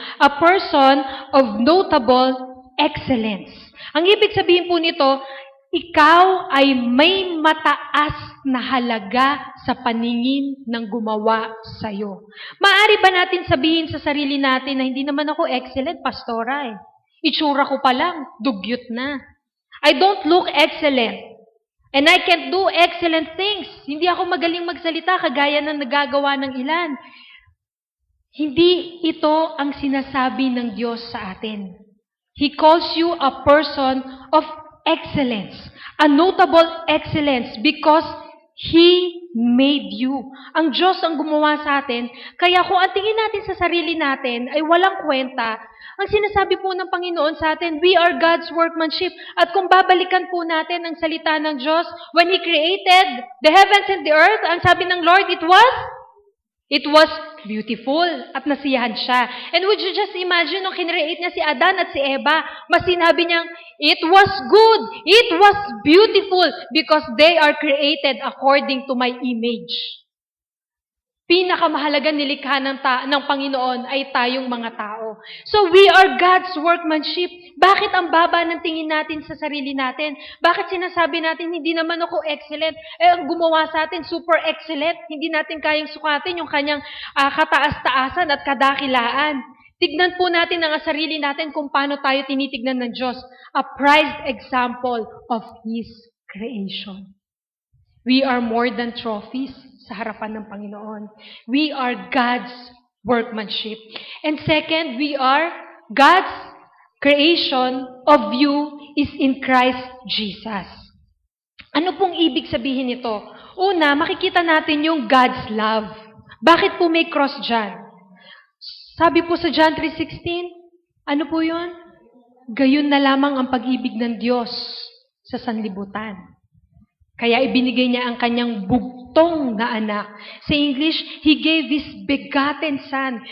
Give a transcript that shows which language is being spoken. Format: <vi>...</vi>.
<en>A person of notable excellence.</en> <tl>Ang ibig sabihin po nito, ikaw ay may mataas na halaga sa paningin ng gumawa sa'yo. Maaari ba natin sabihin sa sarili natin na hindi naman ako excellent, pastora Itsura ko pa lang, dugyot na.</tl> <en>I don't look excellent. And I can't do excellent things.</en> <tl>Hindi ako magaling magsalita kagaya ng nagagawa ng ilan. Hindi ito ang sinasabi ng Diyos sa atin.</tl> <en>He calls you a person of excellence, a notable excellence because He made you.</en> <tl>Ang Diyos ang gumawa sa atin, kaya kung ang tingin natin sa sarili natin ay walang kwenta, ang sinasabi po ng Panginoon sa atin,</tl> <en>we are God's workmanship.</en> <tl>At kung babalikan po natin ang salita ng Diyos,</tl> <en>when He created the heavens and the earth,</en> <tl>ang sabi ng Lord,</tl> <en>it was beautiful</en> <tl>at nasiyahan siya.</tl> <en>And would you just imagine</en> <tl>nung kinreate niya si Adan at si Eva, mas sinabi niyang,</tl> <en>it was good, it was beautiful because they are created according to my image.</en> <tl>Pinakamahalagang nilikha ng Panginoon ay tayong mga tao.</tl> <en>So we are God's workmanship.</en> <tl>Bakit ang baba ng tingin natin sa sarili natin? Bakit sinasabi natin, hindi naman ako excellent? Ang gumawa sa atin, super excellent. Hindi natin kayang sukatin yung kanyang kataas-taasan at kadakilaan. Tignan po natin ang sarili natin kung paano tayo tinitignan ng Diyos.</tl> <en>A prized example of His creation. We are more than trophies</en> <tl>sa harapan ng Panginoon.</tl> <en>We are God's workmanship. And second, we are God's creation of you is in Christ Jesus.</en> <tl>Ano pong ibig sabihin nito? Una, makikita natin yung</tl> <en>God's love.</en> <tl>Bakit po may cross dyan? Sabi po sa John 3:16, ano po yun? gayon na lamang ang pag-ibig ng Diyos sa sanlibutan. Kaya ibinigay niya ang kanyang bugtong na anak. Sa English,</tl> <en>He gave His begotten Son.</en>